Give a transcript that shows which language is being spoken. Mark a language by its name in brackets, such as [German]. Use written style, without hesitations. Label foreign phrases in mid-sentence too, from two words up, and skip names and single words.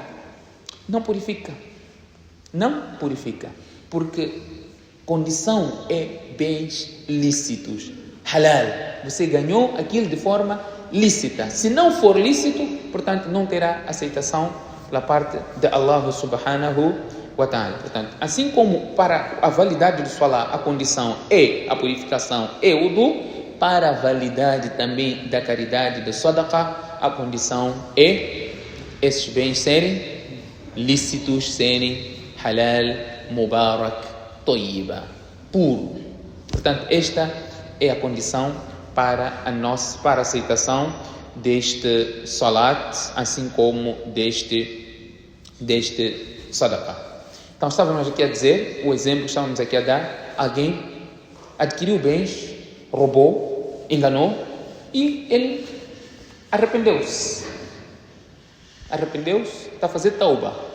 [Portuguese] Não purifica. Não purifica. Porque condição é bens lícitos. Halal. Você ganhou aquilo de forma lícita. Se não for lícito, portanto, não terá aceitação da parte de Allah [Arabic] سبحانه وتعالى. [Portuguese] Portanto, assim como para a validade do salah, a condição é a purificação, é o wudu, para a validade também da caridade, do sadaqa, a condição é esses bens serem lícitos, serem [Arabic] حلال مبارك طيبة, [Portuguese] puro. Portanto, esta é a condição para a aceitação deste salat, assim como deste sadaqa. Então, estávamos aqui a dizer, o exemplo que estávamos aqui a dar, alguém adquiriu bens, roubou, enganou, e ele arrependeu-se, está a fazer tauba.